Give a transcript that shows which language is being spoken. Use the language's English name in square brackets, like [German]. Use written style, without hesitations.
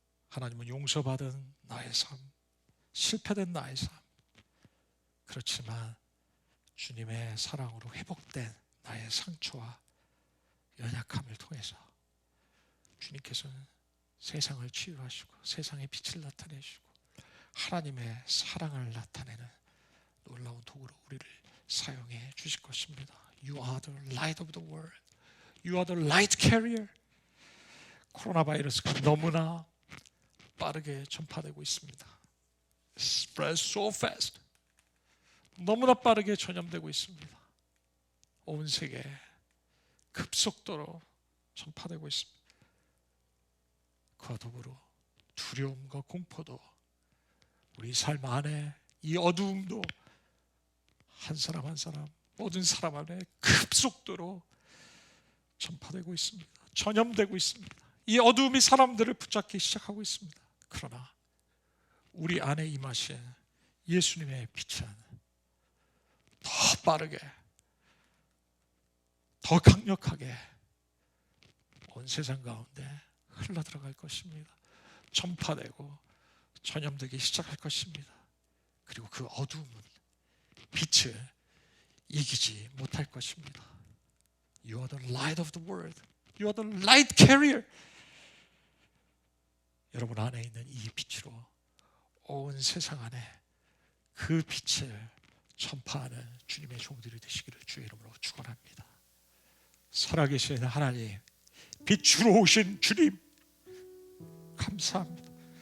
[Korean] 하나님은 용서받은 나의 삶, 실패된 나의 삶, 그렇지만 주님의 사랑으로 회복된 나의 상처와 연약함을 통해서 주님께서는 세상을 치유하시고 세상의 빛을 나타내시고 하나님의 사랑을 나타내는 놀라운 도구로 우리를 사용해 주실 것입니다. [English] You are the light of the world. You are the light carrier. [Korean] 코로나 바이러스가 너무나 빠르게 전파되고 있습니다. [English] Spread so fast. [Korean] 너무나 빠르게 전염되고 있습니다. 온 세계에 급속도로 전파되고 있습니다. 그와 더불어 두려움과 공포도 우리 삶 안에 이 어두움도 한 사람 한 사람 모든 사람 안에 급속도로 전파되고 있습니다. 전염되고 있습니다. 이 어두움이 사람들을 붙잡기 시작하고 있습니다. 그러나 우리 안에 임하신 예수님의 빛은 더 빠르게 더 강력하게 온 세상 가운데 흘러들어갈 것입니다. 전파되고 전염되기 시작할 것입니다. 그리고 그 어두움은 빛을 이기지 못할 것입니다. [English] You are the light of the world. You are the light carrier. [Korean] 여러분 안에 있는 이 빛으로 온 세상 안에 그 빛을 전파하는 주님의 종들이 되시기를 주의 이름으로 축원합니다. 살아계신 하나님, 빛으로 오신 주님 감사합니다.